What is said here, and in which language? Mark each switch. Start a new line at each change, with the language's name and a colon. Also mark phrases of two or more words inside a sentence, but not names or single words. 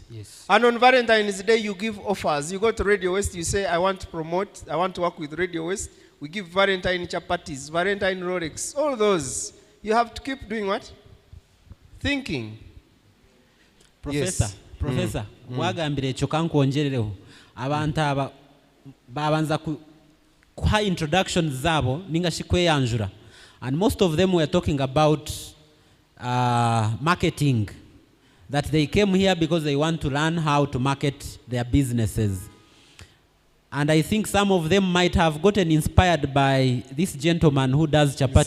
English: Yes. And on Valentine's Day, you give offers. You go to Radio West, you say, I want to promote, I want to work with Radio West. We give Valentine chapatis, Valentine Rolex, all those. You have to keep doing what? Thinking. Professor, Yes. Professor, Mm.
Nyankole: wagambire ekyo kankwongerereho abantu aba babanza kuha introductions zabo ninga shikweyanjura,
English: and most of them were talking about marketing, that they came here because they want to learn how to market their businesses. And I think some of them might have gotten inspired by this gentleman who does chapati.